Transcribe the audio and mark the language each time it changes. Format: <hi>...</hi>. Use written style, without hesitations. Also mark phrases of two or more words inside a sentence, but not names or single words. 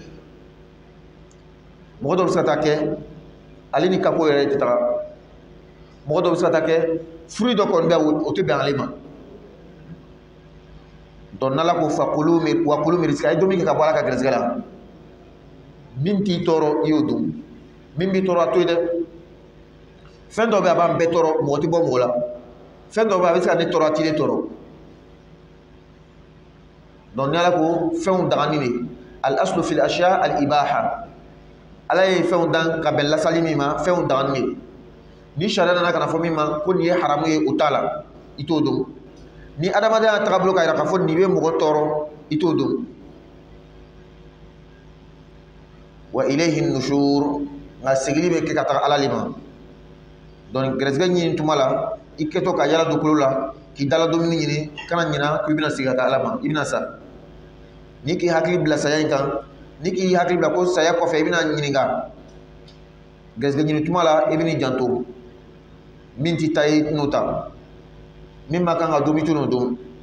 <bm>mɔgɔ dɔ bɛ se ka taa kɛ ale ni kako yɛrɛ tɛ taga mɔgɔ dɔ bɛ se ka taa kɛ fruit dɔ kɔni bɛ o tɛ bɛn ale ma donc n'ala ko</bm> <ar>فكلوا من رزقه</ar> <bm>a ye dumuni kɛ ka bɔ ala ka gɛrɛsɛgɛ la min t'i tɔɔrɔ i y'o dun min b'i tɔɔrɔ a to ye dɛ fɛn dɔ bɛ a b'an bɛɛ tɔɔrɔ mɔgɔ tɛ bɔ mɔgɔ la fɛn dɔ bɛ a bɛ se ka ne tɔɔrɔ a t'i ne tɔɔrɔ donc ni ala ko fɛnw dagani de</bm> <ar>الأصل في الأشياء الإباحة</ar> <bm>ala ye fɛnw dan ka bɛn lasali min ma fɛnw dagani de ni sariya nana ka na fɔ min ma ko nin ye haramu ye o t'a la i t'o dɔn ni adamadenya tagabolo ka yira k'a fɔ nin bɛ mɔgɔ tɔɔrɔ i t'o dɔn</bm> <ar>وإليه النشور</ar> <bm>nka segili bɛ kɛ ka taga ala le ma donc gɛrɛsɛgɛ ɲini tuma la i kɛtɔ ka yala dugukolo la k'i dala dumuni ɲini kana ɲina ko i bɛna segin ka taa ala ma i bɛna sa ni k'i hakili bila saya in kan ni k'i hakili bila ko saya kɔfɛ i bɛna ɲininka gɛrɛsɛgɛ ɲini tuma la i bɛn'i janto min t'i ta ye n'o ta min ma kan ka dun i t'o dun</bm>